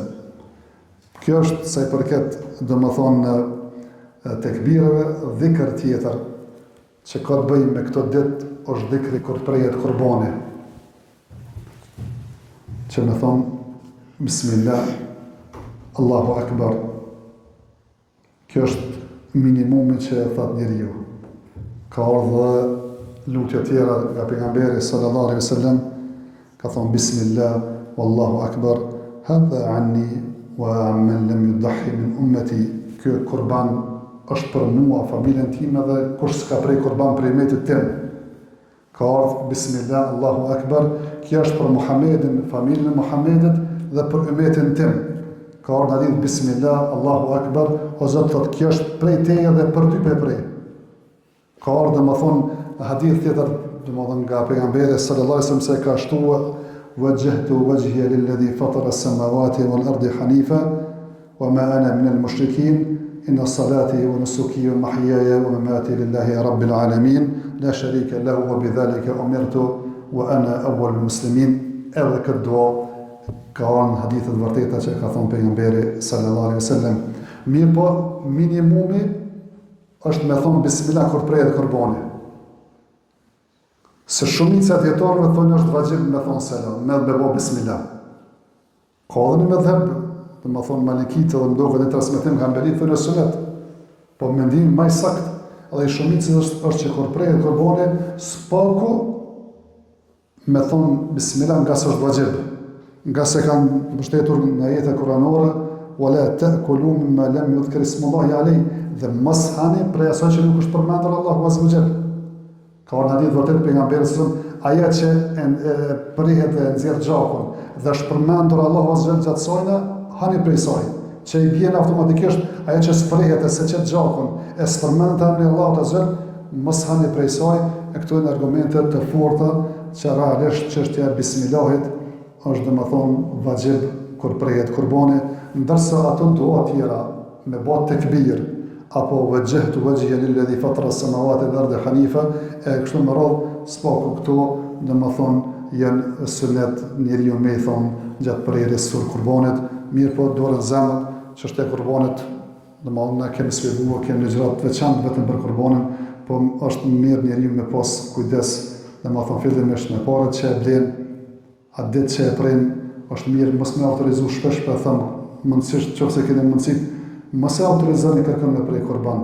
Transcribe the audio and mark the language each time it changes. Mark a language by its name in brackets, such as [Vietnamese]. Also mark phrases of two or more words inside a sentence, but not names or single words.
[Albanian] Kjo është sa i përket domethënë tekbireve, dhikr tjetër që ka të bëjë me këto ditë është dhikri kur prejet kurbani. Që me thonë [Arabic] بسم الله، الله أكبر. [Albanian] Kjo është minimumi që thot njeriu. Ka ardhur lutje tjera nga pejgamberi [Arabic] صلى الله عليه وسلم, [Albanian] ka thonë [Arabic] بسم الله والله أكبر هذا عني وعمن لم يضح من أمتي. [Albanian] Kjo kurban është për mua, familjen time dhe kush s'ka prej kurban për umetin tim. Ka ardhur [Arabic] بسم الله، الله أكبر, [Albanian] kjo është për Muhammedin, familjen e Muhammedit dhe për umetin tim. Ka ardhur hadith [Arabic] بسم الله، الله أكبر, [Albanian] o Zot thotë kjo është prej teje dhe për ty prej. Ka ardhur domethënë hadith tjetër domethënë nga pejgamberi [Arabic] صلى الله عليه وسلم [Albanian] se ka shtuar [Arabic] وجهت وجهي للذي فطر السماوات والأرض حنيفا وما أنا من المشركين. إن صلاتي ونسكي ومحياي ومماتي لله رب العالمين لا شريك له وبذلك أمرت وأنا أول المسلمين. [Albanian] Edhe këtë dua ka në hadithet vërteta që ka thonë pejgamberi [Arabic] صلى الله عليه وسلم. [Albanian] Mirë po, minimumi është me thonë Bismillah kur prejet kurbani. Se shumica e dietarëve thonë është vajib me thonë selam, me bëbo Bismillah. Ka edhe një mëdhëb, dhe më thonë Malikit edhe mdoket e transmetim nga Hanbelit, thonë e sunet. Po mendimin më i sakt, edhe i shumicës është që kur prejet kurbani, s'paku me thonë Bismillah nga se është vajib. Nga se kanë mbështetur në ajete kuranore, [Arabic] ولا تأكلوا مما لم يذكر اسم الله عليه, [Albanian] dhe mos hani prej asaj që nuk është përmendur [Arabic] الله عز وجل. [Albanian] Ka një hadith vërtet pejgamberit se ajo që prihet dhe nxjerr gjakun dhe është përmendur [Arabic] الله عز وجل [Albanian] gjatë saj, hani prej saj. Që i bjen automatikisht ajo që sprihet e se çet gjakun, e përmendet emri [Arabic] الله عز وجل, [Albanian] mos hani prej saj. E këto janë argumente të forta që realisht çështja e bismillahit është domethënë vajib kur prehet kurbani, ndërsa ato dua tjera me bë tekbir apo wajjahtu [Arabic] وجهي للذي فطر السماوات والأرض حنيفا, [Albanian] kështu me radhë spaku këto domethënë janë sunet njeriu me i thonë gjatë prerjes së kurbanit, mirë po dorën zemër, çështja e kurbanit, domethënë na kemi sqaruar, kemi ligjërat të veçantë vetëm për kurbanin, po është mirë njeriu me pas kujdes, domethënë fillimisht me parët që e blen, atë ditë që e pren, është mirë mos me autorizu shpesh për thëmë, mundësisht nëse keni mundësi, mos e autorizoni kërkën me prej kurban.